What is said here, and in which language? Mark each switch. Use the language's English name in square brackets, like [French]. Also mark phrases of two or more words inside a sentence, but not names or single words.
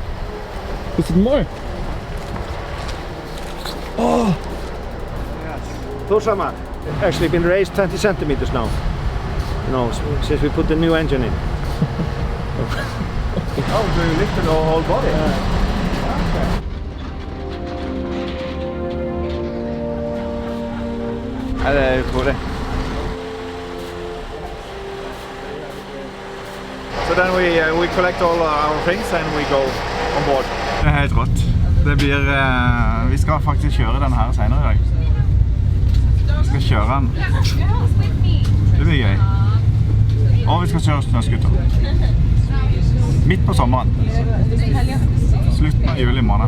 [English] Is it more? Oh! Yes. Thorshamar. Actually been raised 20 centimeters now. You know, since we put the new engine in. Oh, so you lifted the whole body? [Norwegian] Ja, det er utrolig. [English] So then we collect all our things and we go on board. [Norwegian] Det er helt rått. Det blir, vi skal faktisk kjøre den her senere i dag. Vi skal kjøre den. Det blir gøy. Og vi skal kjøre snøskuter. Midt på sommeren. Slutten av juli måned.